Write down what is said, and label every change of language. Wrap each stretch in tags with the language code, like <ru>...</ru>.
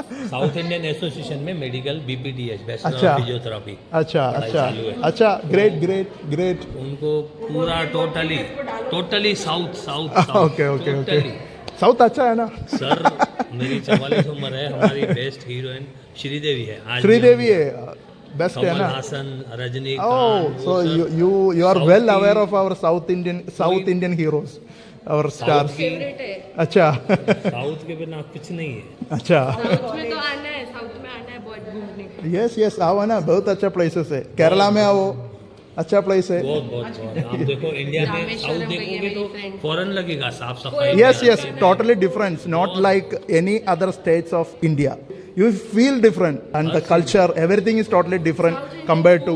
<hi>South Indian association में medical BPDH, bachelor of physiotherapy. अच्छा, great. उनको पूरा टोटली साउथ. ओके. साउथ अच्छा है ना सर. मेरी 44 उम्र है. हमारी बेस्ट हीरोइन श्रीदेवी है. श्रीदेवी है बेस्ट है ना. Haasan, Rajni.</hi> <en>So you are well aware of our South Indian heroes, our stars.</en> <hi>अच्छा, साउथ के बिना कुछ नहीं है. अच्छा, साउथ में तो आना है, साउथ में आना है बहुत घूमने. यस आओ ना, बहुत अच्छा प्लेसेस है. केरला में आओ, अच्छा प्लेस है. बहुत. आप देखो इंडिया में साउथ देखोगे तो फॉरेन लगेगा, साफ सफाई.</hi> <en>Yes, totally different, not like any other states of India. You feel different and the culture, everything is totally different compared to.</en>